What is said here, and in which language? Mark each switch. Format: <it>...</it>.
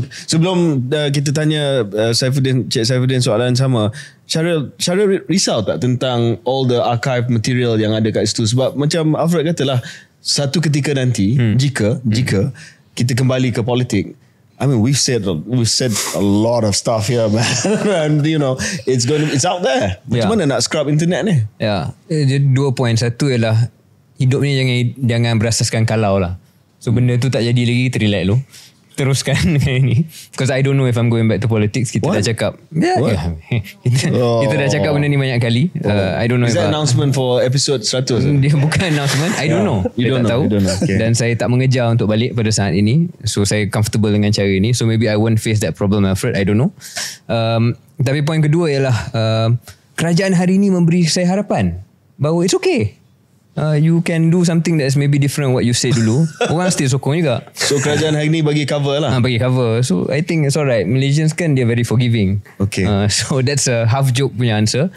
<ms>Sebelum kita tanya Cik Saifuddin soalan sama, Syaril risau tak tentang</ms> <en>all the archive material</en> <ms>yang ada kat situ? Sebab macam Alfred katalah, satu ketika nanti jika kita kembali ke politik,</ms> <en>I mean, we've said a lot of stuff here, man. And you know, it's out there.</en> <ms>Macam mana nak scrub internet ni? Dua poin. Satu ialah hidup ni jangan berasaskan kalau lah. So benda tu tak jadi lagi, kita relax dulu. Teruskan dengan ini.</ms> <en>Because I don't know if I'm going back to politics.</en> <ms>Kita dah cakap. Kita dah cakap benda ni banyak kali.</ms> <en>I don't know. Is that announcement for episode 100?</en> <ms>Dia bukan announcement.</ms> <en>I don't know.</en> <ms>Saya tak tahu. Okay. Dan saya tak mengejar untuk balik pada saat ini. So saya comfortable dengan cara ini.</ms> <en>So maybe I won't face that problem, Alfred. I don't know.</en> <ms>Tapi poin kedua ialah kerajaan hari ini memberi saya harapan bahawa</ms> <en>it's okay. You can do something that's maybe different what you say dulu.</en> <ms>Orang still sokong juga. So kerajaan hari ni bagi cover lah. Bagi cover.</ms> <en>So I think it's alright. Malaysians kan, they're very forgiving. Okay. So that's a half joke punya answer.</en>